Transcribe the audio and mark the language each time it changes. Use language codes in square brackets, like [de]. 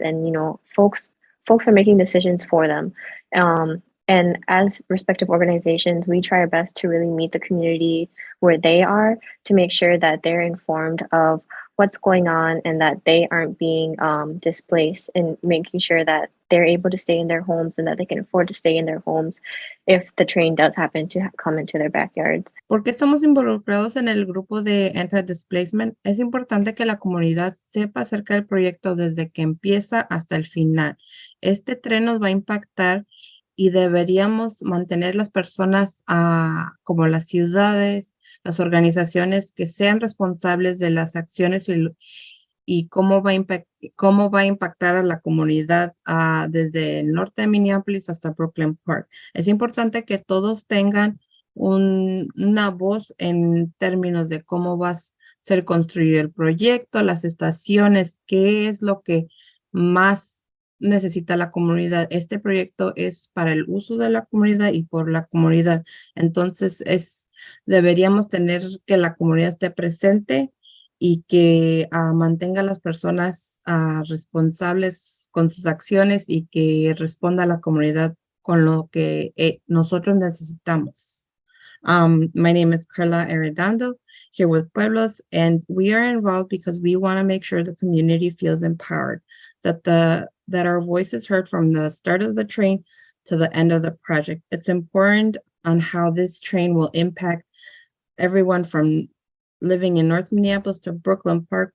[en] And, folks are making decisions for them. And as respective organizations, we try our best to really meet the community where they are to make sure that they're informed of what's going on and that they aren't being displaced, and making sure that they're able to stay in their homes and that they can afford to stay in their homes if the train does happen to come into their backyards. [es] ¿Por qué estamos involucrados en el grupo de Anti-Displacement? Es importante que la comunidad sepa acerca del proyecto desde que empieza hasta el final. Este tren nos va a impactar y deberíamos mantener las personas como las ciudades, las organizaciones que sean responsables de las acciones y cómo va a impactar a la comunidad desde el norte de Minneapolis hasta Brooklyn Park. Es importante que todos tengan una voz en términos de cómo va a ser construido el proyecto, las estaciones, qué es lo que más necesita la comunidad. Este proyecto es para el uso de la comunidad y por la comunidad. Entonces, deberíamos tener que la comunidad esté presente y que mantenga a las personas responsables con sus acciones y que responda a la comunidad con lo que nosotros necesitamos. [en] My name is Karla Arredondo, here with Pueblos, and we are involved because we want to make sure the community feels empowered, that our voice is heard from the start of the train to the end of the project. It's important on how this train will impact everyone from living in North Minneapolis to Brooklyn Park.